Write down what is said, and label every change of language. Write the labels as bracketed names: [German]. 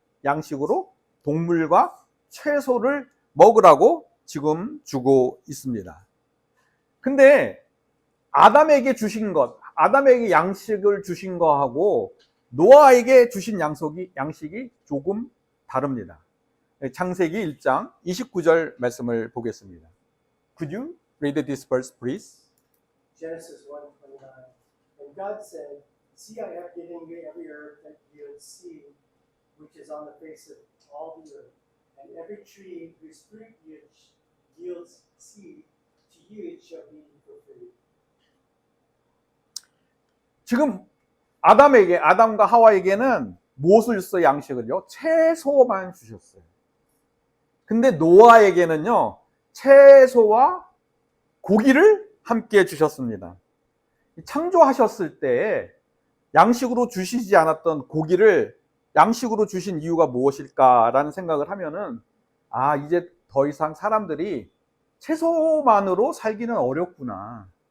[Korean] 양식으로 동물과 채소를 먹으라고 지금 주고 있습니다. 근데 아담에게 주신 것, 아담에게 양식을 주신 거하고 노아에게 주신 양식이 조금 다릅니다. 창세기 1장 29절 말씀을 보겠습니다. [English] Could you read this verse, please? Genesis 1:29. And God said, See, I have given you every herb that yields seed, which is on the face of all the earth, and every tree whose fruit yields seed, to you it shall be for food. [Korean] 지금 아담과 하와에게는 무엇을 줬어요? 양식을요? 채소만 주셨어요. 근데 노아에게는요, 채소와 고기를 함께 주셨습니다. 창조하셨을 때 양식으로 주시지 않았던 고기를 양식으로 주신 이유가 무엇일까라는 생각을 하면은, 이제 더 이상 사람들이 채소만으로 살기는 어렵구나.